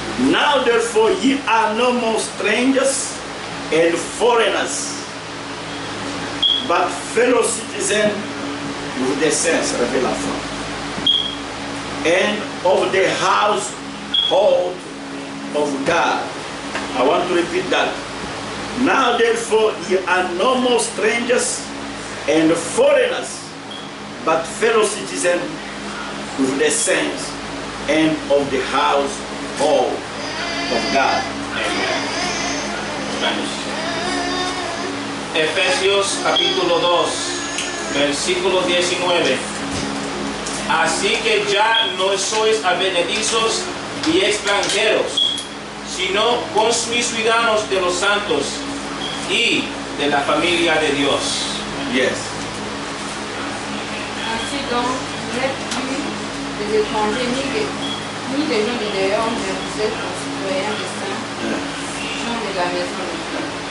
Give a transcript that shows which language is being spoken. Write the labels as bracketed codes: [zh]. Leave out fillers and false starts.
[en] Now therefore ye are no more strangers and foreigners, but fellow citizens with the saints, Revelation, and of the household of God. I want to repeat that. Now therefore ye are no more strangers and foreigners, but fellow citizens with the saints and of the household of God. Amen. Spanish. [es] Efesios capítulo 2, versículo 19. Así que ya no sois advenedizos y extranjeros, sino conciudadanos de los santos y de la familia de Dios. [en] Yes. [fr] Ainsi donc, vous n'êtes plus des étrangers ni des gens de dehors, mais vous êtes concitoyens des saints, gens de la maison de Dieu.